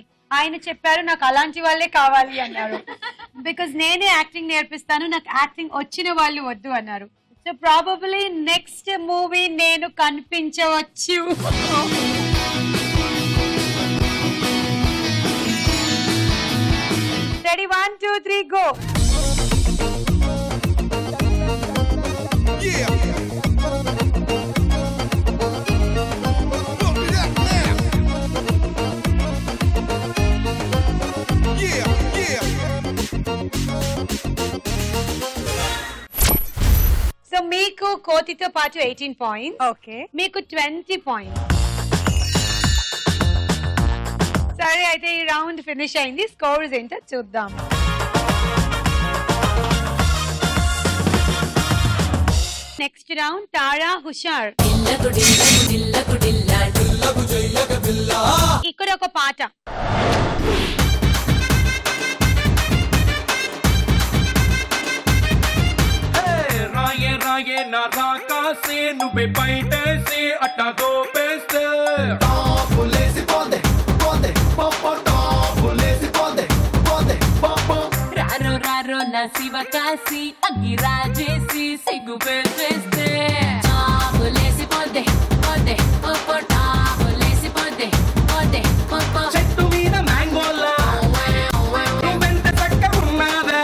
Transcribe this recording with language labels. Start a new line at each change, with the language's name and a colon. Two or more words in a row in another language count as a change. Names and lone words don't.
Telugu: ఆయన చెప్పారు నాకు అలాంటి వాళ్ళే కావాలి అన్నారు. బికాజ్ నేనే యాక్టింగ్ నేర్పిస్తాను, నాకు యాక్టింగ్ వచ్చిన వాళ్ళు వద్దు అన్నారు.
English: so probably next movie
Telugu: నేను కనిపించవచ్చు. రెడీ? 1, 2, 3,
English: go. Yeah. Look it up now. Yeah, yeah.
Telugu: సో మీకు కోతితో పాటు 18 points. ఓకే. మీకు 20 points. సరే, అయితే ఈ
English: round finish
Telugu: అయింది. స్కోర్స్ ఏంటో చూద్దాం.
English: next round
Telugu: తారా హుషార్. ఇక్కడ ఒక పాట. రాయే రాయే నా రాకాసే నువ్వే బయటేసి అట్టా దోపేస్తే Tabulesi ponde, ponde, popo, tabulesi ponde, ponde, popo. రారో రారో నా శివ కాసి అగ్గి రాజేసి సిగ్గు పెట్టేస్తే టాబులేసి పోతే పోతే పోపో టాబులేసి పోతే పోతే పోపో చెట్టు మీద మ్యాంగోలా నువ్వెంత చక్కగున్నావే